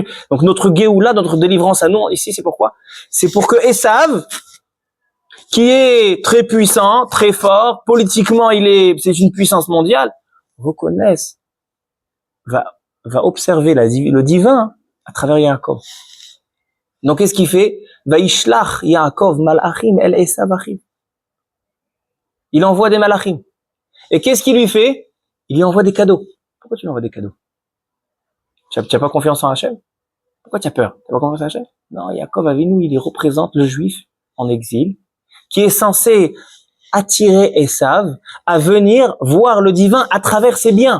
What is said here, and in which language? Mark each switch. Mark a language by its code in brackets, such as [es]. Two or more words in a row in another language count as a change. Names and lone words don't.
[fr] Donc notre Géoula, notre délivrance à nous, ici, c'est pourquoi? C'est pour que Esav, qui est très puissant, très fort, politiquement, c'est une puissance mondiale, reconnaisse, va observer le divin à travers Yaakov. Donc qu'est-ce qu'il fait? [he] וישלח יעקב מלאכים אל עשו אחיו. [fr] Il envoie des malachim. Et qu'est-ce qu'il lui fait? Il lui envoie des cadeaux. Pourquoi tu lui envoies des cadeaux? Tu n'as pas confiance en Hachem? Pourquoi tu as peur? Tu n'as pas confiance en Hachem? Non, Yaakov Avinu, il représente le juif en exil, qui est censé attirer Esav à venir voir le divin à travers ses biens.